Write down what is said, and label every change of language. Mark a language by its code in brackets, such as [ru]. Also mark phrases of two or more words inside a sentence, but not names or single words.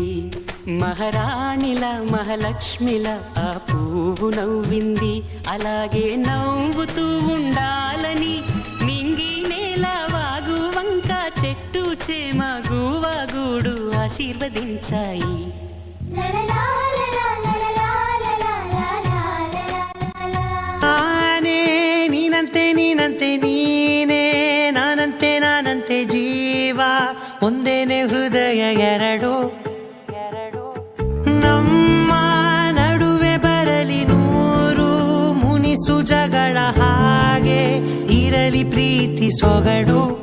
[te] మహారాణిల మహాలక్ష్మిల ఆ పువ్వు నవ్వింది. అలాగే నవ్వుతూ ఉండాలని నింగి నేల వాగు వంక చెట్టు చేమ గువగుడు ఆశీర్వదించాయి. [kn] ನೀನಂತೆ ನೀನಂತೆ ನೀನೇ, ನಾನಂತೆ ನಾನಂತೆ ಜೀವ, ಒಂದೇನೆ ಹೃದಯ ಎರಡು. ನಮ್ಮ ನಡುವೆ ಬರಲಿ ನೂರು ಮುನಿಸು ಜಗಳ, ಹಾಗೆ ಇರಲಿ ಪ್ರೀತಿ ಸೊಗಡು.